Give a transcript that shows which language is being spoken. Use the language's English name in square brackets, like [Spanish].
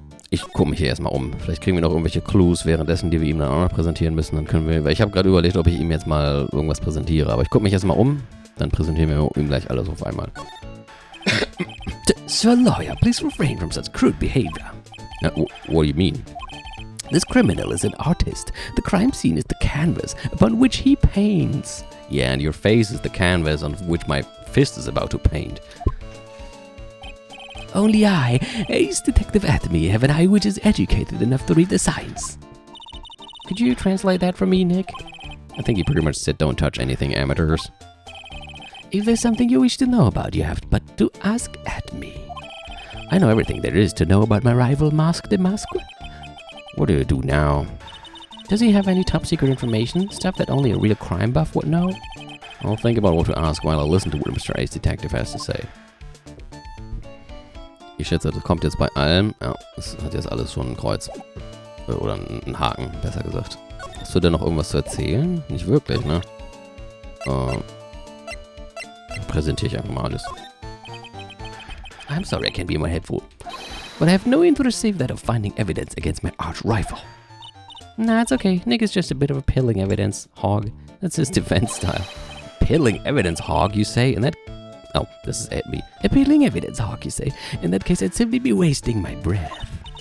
[German] Ich gucke mich hier erstmal um. Vielleicht kriegen wir noch irgendwelche Clues währenddessen, die wir ihm dann auch noch präsentieren müssen. Dann können wir, weil ich habe gerade überlegt, ob ich ihm jetzt mal irgendwas präsentiere. Aber ich gucke mich erstmal um, dann präsentieren wir ihm gleich alles auf einmal. [English] Sir Lawyer, please refrain from such crude behavior. What do you mean? This criminal is an artist. The crime scene is the canvas upon which he paints. Yeah, and your face is the canvas on which my fist is about to paint. Only I, Ace Detective aRdW, have an eye which is educated enough to read the signs. Could you translate that for me, Nick? I think he pretty much said don't touch anything, amateurs. If there's something you wish to know about, you have but to ask aRdW. I know everything there is to know about my rival Mask the Mask. What do you do now? Does he have any top secret information? Stuff that only a real crime buff would know? I'll think about what to ask while I listen to what Mr. Ace Detective has to say. [German] Ich schätze, das kommt jetzt bei allem. Ja, das hat jetzt alles schon ein Kreuz. Oder einen Haken, besser gesagt. Hast du denn noch irgendwas zu erzählen? Nicht wirklich, ne? Präsentiere ich einfach mal alles. [English] I'm sorry I can't be more helpful, but I have no interest save that of finding evidence against my arch rival. Nah, it's okay. Nick is just a bit of a pilling evidence hog. That's his defense style. Pilling evidence hog, you say? And that... Oh, this is aRdW. A pilling evidence hog, you say? In that case, I'd simply be wasting my breath.